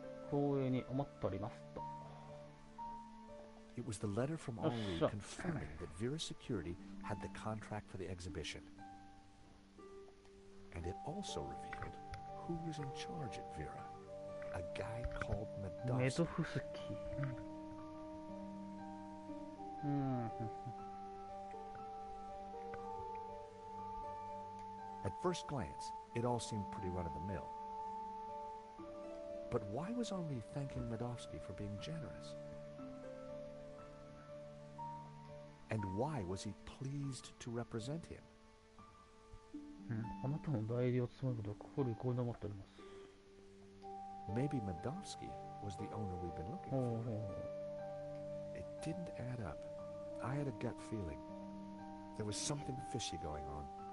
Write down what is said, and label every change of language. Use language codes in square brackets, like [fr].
[ja] 光栄に思っておりますと。 [en] It was the letter from Henri confirming that Vera's security had the contract for the exhibition. And it also revealed who was in charge at Vera. A guy called Medovsky. [ja] メドフスキー。 [en] At first glance, it all seemed pretty run-of-the-mill. But why was Henri thanking Medovsky for being generous? And why was he pleased to represent him? [ja] あなたの代理を務めることを心に思っております。 [en] Maybe Medovsky was the owner we've been looking for. It didn't add up. I had a gut feeling. There was something fishy going on.